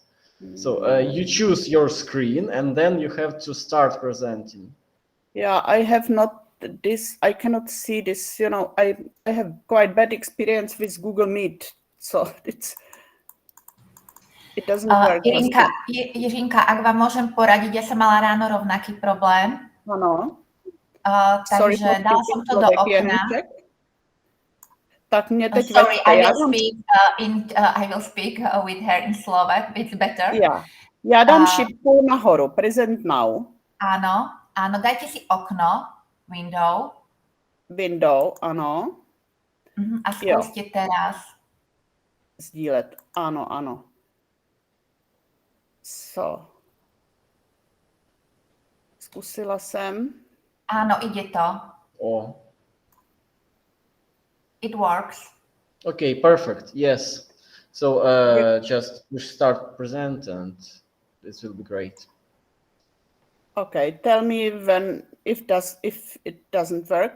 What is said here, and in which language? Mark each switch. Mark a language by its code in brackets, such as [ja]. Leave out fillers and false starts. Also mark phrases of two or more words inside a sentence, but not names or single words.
[en] So you choose your screen and then you have to start presenting. Yeah, I have not this. I cannot see this. You know, I have quite bad experience with Google Meet, so it doesn't work. [sk] Jiřinka, ak vám môžem poradiť, ja som mala ráno rovnaký problém. Áno. Takže dala som to do okna. [cs] Tak mě teď [en] sorry, I will speak with her in Slovak, it's better. [cs] Já dám šipku nahoru, [en] present now. [sk] Áno, dajte si okno, window. Window, [cs] ano. [sk] A skúste teraz. [cs] Sdílet, ano. So. Zkusila jsem. [sk] Áno, ide to. [en] It works. Okay, perfect. Yes. So just push start present and this will be great. Okay, tell me if it doesn't work.